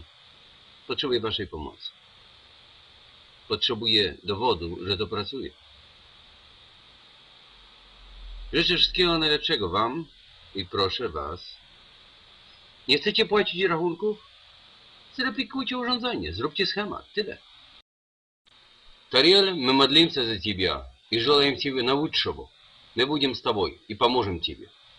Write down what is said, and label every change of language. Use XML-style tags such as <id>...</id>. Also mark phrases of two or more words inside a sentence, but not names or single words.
<pl>Potrzebuje waszej pomocy. Potrzebuje dowodu, że to pracuje. Życzę wszystkiego najlepszego wam i proszę was. Nie chcecie płacić rachunków? Zreplikujcie urządzenie, zróbcie schemat, tyle.</pl> <ru>TARIEL, мы молимся за тебя и желаем тебе наилучшего. Мы будем с тобой и поможем тебе.</ru>